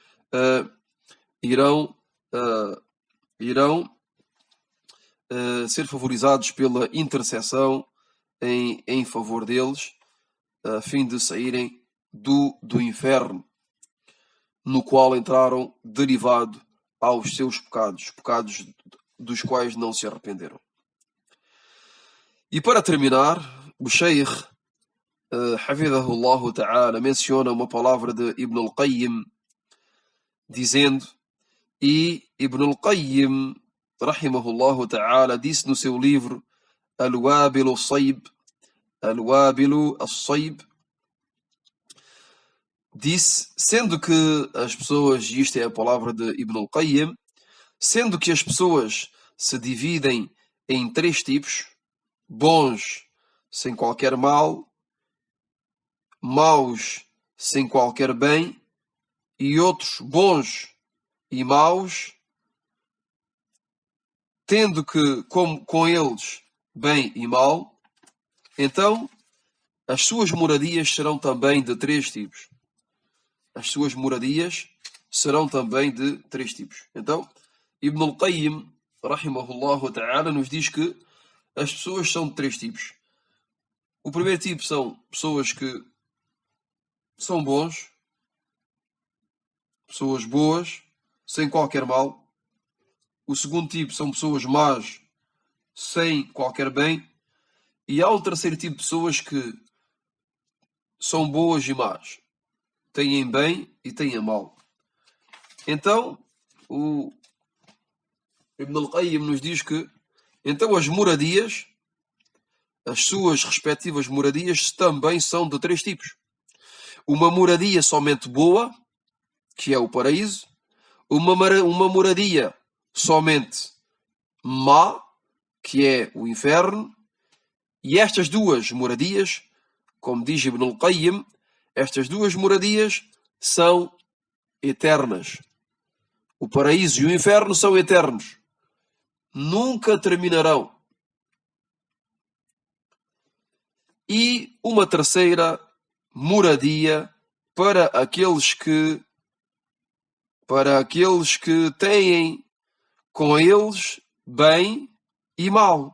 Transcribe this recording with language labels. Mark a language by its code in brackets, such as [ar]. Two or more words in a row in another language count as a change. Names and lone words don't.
[pt] irão ser favorizados pela intercessão em favor deles, a fim de saírem do inferno, no qual entraram derivado aos seus pecados dos quais não se arrependeram. E para terminar, o Sheikh, [ar] حفظه الله تعالى, [pt] menciona uma palavra de Ibn al-Qayyim, dizendo, e Ibn al-Qayyim, [ar] رحمه الله تعالى, [pt] disse no seu livro Al-Wabil al-Sayb, disse, sendo que as pessoas, e isto é a palavra de Ibn al-Qayyim, sendo que as pessoas se dividem em três tipos: bons sem qualquer mal, maus sem qualquer bem, e outros bons e maus, tendo que com eles bem e mal, então as suas moradias serão também de três tipos. Então, Ibn al-Qayyim, [ar] رحمه الله تعالى, [pt] nos diz que as pessoas são de três tipos. O primeiro tipo são pessoas que são bons, pessoas boas, sem qualquer mal. O segundo tipo são pessoas más, sem qualquer bem. E há um terceiro tipo de pessoas que são boas e más, têm bem e têm mal. Então, o Ibn al-Qayyim nos diz que então as moradias, as suas respectivas moradias, também são de três tipos. Uma moradia somente boa, que é o paraíso. Uma moradia somente má, que é o inferno. E estas duas moradias, como diz Ibn al-Qayyim, estas duas moradias são eternas. O paraíso e o inferno são eternos. Nunca terminarão. E uma terceira moradia para aqueles que têm com eles bem e mal.